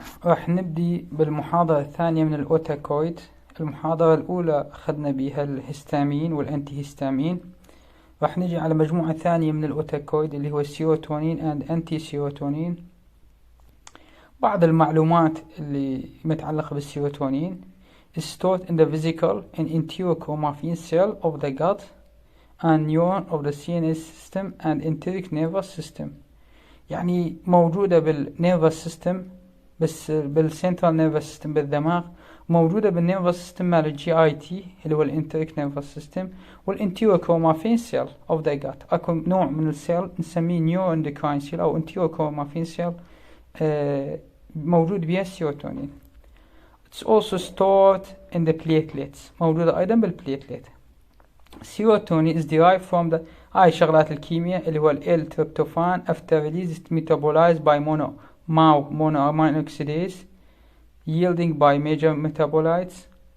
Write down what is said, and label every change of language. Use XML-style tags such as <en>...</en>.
<ar>راح نبدي بالمحاضرة الثانية من الأوتاكويد. المحاضرة الأولى أخذنا بها الهستامين والأنتي هستامين. راح نجي على مجموعة ثانية من الأوتاكويد اللي هو السيروتونين and أنتي سيروتونين. بعض المعلومات اللي متعلقة بالسيروتونين</ar> <en>is stored in the vesicle and enterochromaffin cell of the gut and neuron of the CNS system and enteric nervous system.</en> <ar>يعني موجودة بالنيرفس سيستم، بس بالسنترال نيرفس سيستم بالدماغ، موجودة بالنيرفس سيستم مال الجي اي تي اللي هو الانتريك نيرفس سيستم، والانتيروكرومافين سيل اوف ذا جات. اكو نوع من السيل نسميه نيورو اندوكراين سيل او انتيروكرومافين سيل موجود بها السيروتونين.</ar> <en>It's also stored in the platelets،</en> <ar>موجودة ايضا بالبليتلت.</ar> <en>Serotonin is derived from the</en> <ar>هاي شغلات الكيمياء اللي هو ال</ar> <en>tryptophan after release is metabolized by monoamine oxidase yielding by major metabolites.</en>